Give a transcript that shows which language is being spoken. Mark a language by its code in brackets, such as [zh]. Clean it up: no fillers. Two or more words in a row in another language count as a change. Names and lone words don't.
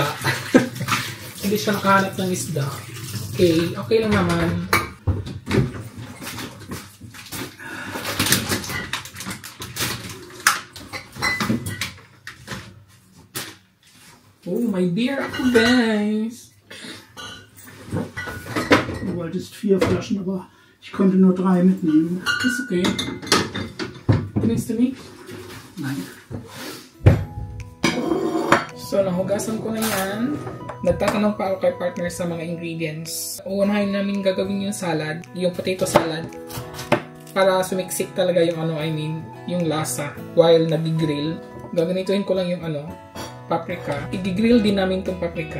[tl] Hindi siya nakahanap ng isda. Okay lang naman. Oh, may beer ako, guys. [de] Du wolltest 4 Flaschen, aber ich konnte nur 3 mitnehmen. Ist okay. Trinkst du nicht? Nein. [tl] So, nahugasan ko na yan. Nagtatanong pa ako kay partner sa mga ingredients. Uunahin namin gagawin yung salad, yung potato salad. Para sumiksik talaga yung yung lasa while nag-grill. Gaganituhin ko lang yung paprika. I-grill din namin itong paprika.